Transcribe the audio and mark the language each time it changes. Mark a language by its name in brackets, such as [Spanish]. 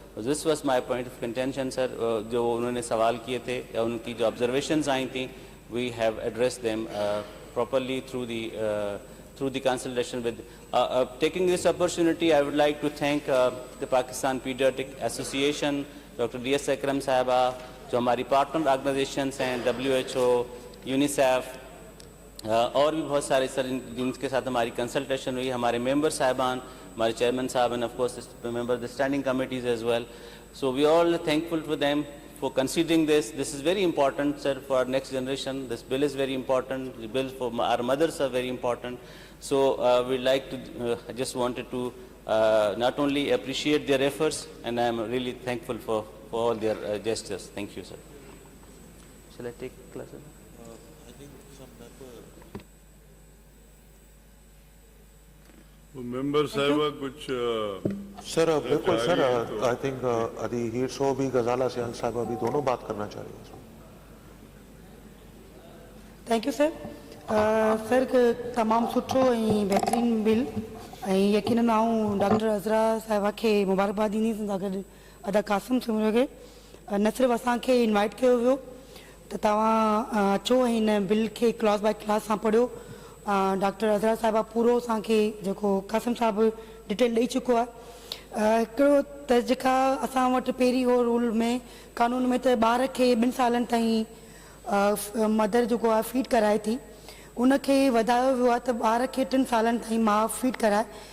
[English] this was my point of contention sir, [Urdu] جو انہوں نے سوال کیے تھے یا ان کی جو آبزرویشنز آئی تھیں [English] We have address them properly through the consultation with taking this opportunity I would like to thank the Pakistan Pediatric Association, Dr. D.S. [Urdu] Akram Sahaba, جو ہماری پارٹنر آرگنائزیشنس ہیں WHO, UNICEF اور بھی بہت سارے سر جن کے ساتھ ہماری کنسلٹیشن ہوئی, ہمارے ممبر صاحبان, ہمارے چیئرمین صاحب [English] and of course member of the standing committees as well. So we are all thankful for them for considering this. This is very important, sir, for our next generation. This bill is very important. The bill for our mothers are very important. So we'd like to, I just wanted to not only appreciate their efforts, and I am really thankful for all their gestures. Thank you, sir. Shall I take class? I think some member. [Urdu] ممبر صاحبہ کچھ سر بالکل سر, [English] I think [Urdu] Adi heat شو بھی غزالہ سیال صاحبہ بھی دونوں بات کرنا چاہ رہی ہیں. [English] Thank you sir. [Sindhi] सर तमामु सुठो ऐं बहितरीनु बिल ऐं यकीनन आऊं डॉक्टर अज़रा साहिबा खे मुबारकबाद ॾींदीसि सां गॾु अदा कासिम सिमरो खे न सिर्फ़ु असांखे इनवाइट कयो वियो त तव्हां अचो ऐं हिन बिल खे क्लास बाय क्लास सां पढ़ियो. डॉक्टर अज़रा साहिबा पूरो असांखे जेको कासिम साहिबु डिटेल ॾेई चुको आहे. हिकिड़ो त जेका असां वटि पहिरीं हो रूल में कानून में त ॿार खे 2 सालनि ताईं मदर जेको आहे फीड कराए थी, उनखे वधायो वियो आहे त ॿार खे 3 सालनि ताईं माउ फीड कराए.